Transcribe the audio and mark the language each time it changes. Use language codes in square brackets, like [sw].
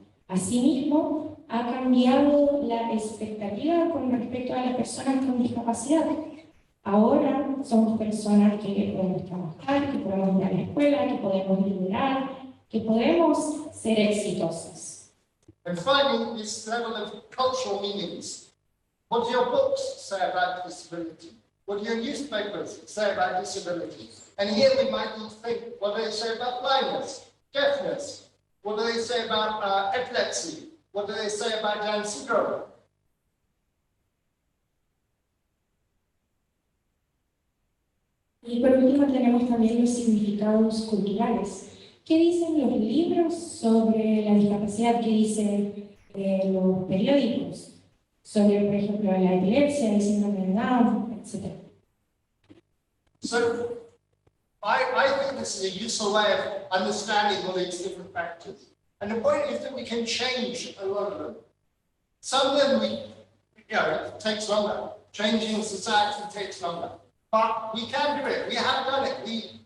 [es] Asimismo, ha cambiado la expectativa con respecto a las personas con discapacidad. Ahora somos personas que podemos trabajar, que podemos ir a la escuela, que podemos liderar, que podemos ser exitosas. [en] And finally, this level of cultural meanings. What do your books say about disability? What do your newspapers say about disability? And here we might need to think, what do they say about blindness, deafness? What do they say about epilepsy? What do they say about Down syndrome? [es] Y por último tenemos también los significados culturales. ¿Qué dicen los libros sobre la discapacidad? ¿Qué dicen los periódicos? Sobre, por ejemplo, la epilepsia, el síndrome de Down, etc. [en] So, I think this is a useful way of understanding all these different factors. And the point is that we can change a lot of them. Some of them it takes longer. Changing society takes longer. But we can do it. We have done it.